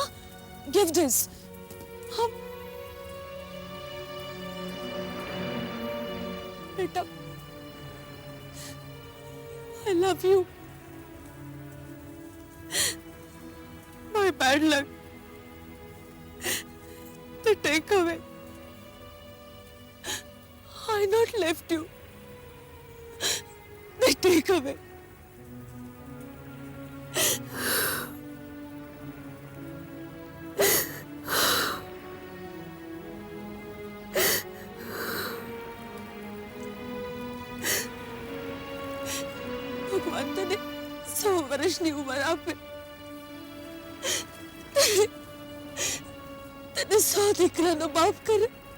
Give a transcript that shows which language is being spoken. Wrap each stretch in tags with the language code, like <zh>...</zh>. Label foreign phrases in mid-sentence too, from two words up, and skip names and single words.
<en>Give this. Huh? Beta, I love you. My bad luck. The takeaway. I not left you. The takeaway.</en> <gu>ભગવાન તને 100 વર્ષની ઉંમર આપે, તને 100 દીકરાનો બાપ કરે.</gu>